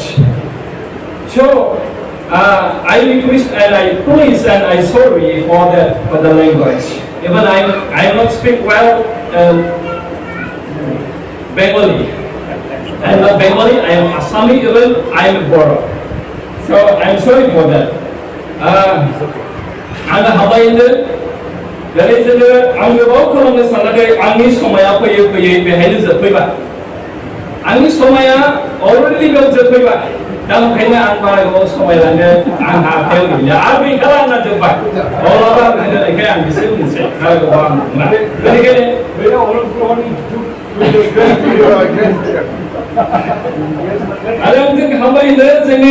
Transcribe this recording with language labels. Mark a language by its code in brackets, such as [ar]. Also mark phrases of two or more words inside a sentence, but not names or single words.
[en] So I request and I please and I sorry for the language. Even I not speak well Bengali. I am not Bengali. I am Assami. Even I am Boro. So I'm sorry for that. [brx] आङो हाबाय होनदों दिनै जोङो आं गोबाव खालामनो सानाखै आंनि समाया फैयै फैयै बेहायनो जोबफैबाय आंनि समाया अलरेडि बेयाव जोबफैबाय दा ओंखायनो आं बारा गोबाव समाय लानो आंहा आखायाव गैला आरो बेखाला आंना जोब्बाय अब्लाबो आं दिनैखाय आं एसे बुंनोसै बारा गोबाव आं बुंला बेनिखायनो आरो आं जों हाबाय होनदों जोंनि